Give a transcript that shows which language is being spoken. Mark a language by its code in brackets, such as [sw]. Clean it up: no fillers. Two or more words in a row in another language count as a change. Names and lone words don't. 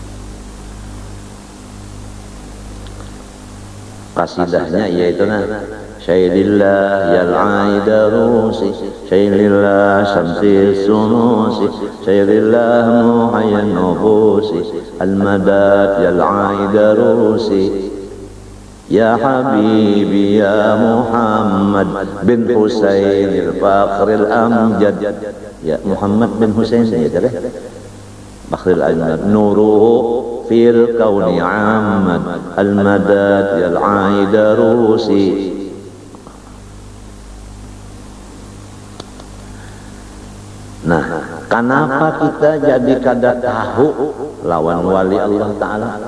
[bjn] Kasidahnya yaitu nah, [ar] شيئا لله يا العيدروس شيئا لله شمس الشموس شيئا لله محيي النفوس المدد يا العيدروس. يا حبيبي يا محمد بن حسين الفخر الأمجد. يا محمد بن حسين يا ذا. الفخر الأمجد نوره في الكون عم المدد يا العيدروس. [bjn] Nah, kenapa kita jadi kada tahu lawan [ar] ولي الله تعالى?